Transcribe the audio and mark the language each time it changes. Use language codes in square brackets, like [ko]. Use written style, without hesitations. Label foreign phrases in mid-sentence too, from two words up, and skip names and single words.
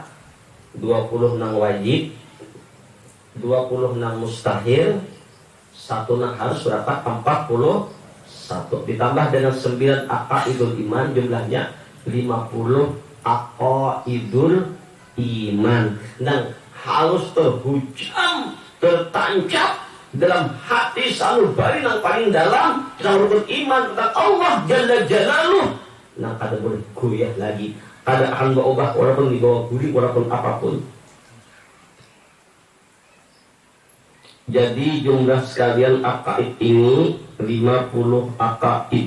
[bjn] 20 nang wajib, 20 nang mustahil, 1 nang harus berapa? [id] 41. Ditambah dengan 9 [ar] aqaidul iman, [id] jumlahnya 50 [ar] aqaidul iman. [bjn] Nang harus terhujam, [id] tertancap dalam hati sanubari yang paling dalam tentang rukun iman, tentang Allah Jalla Jalaluh. [bjn] Nah, kada boleh goyah lagi, kada akan berubah walaupun dibawa guli, walaupun apapun. [id] Jadi jumlah sekalian aqaid ini 50 aqaid.